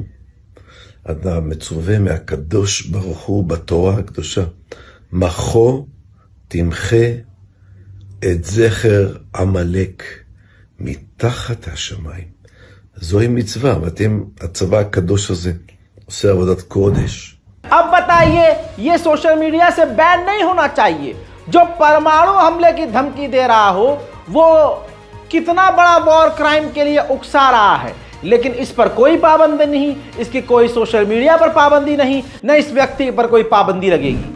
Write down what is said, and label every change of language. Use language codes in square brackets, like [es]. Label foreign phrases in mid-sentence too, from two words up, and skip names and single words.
[he] אתה מצווה מהקדוש ברוך הוא בתורה הקדושה. מחו תמחה את זכר עמלק מתחת השמיים. זוהי מצווה, ואתם, הצבא הקדוש הזה, עושה עבודת קודש. [hi] अब बताइए, ये [en] social media [hi] से बैन नहीं होना चाहिए। जो परमाणु हमले की धमकी दे रहा हो वो कितना बड़ा [en] war crime [hi] के लिए उकसा रहा है, लेकिन इस पर कोई पाबंदी नहीं, इसकी कोई [en] social media [hi] पर पाबंदी नहीं, न इस व्यक्ति पर कोई पाबंदी लगेगी।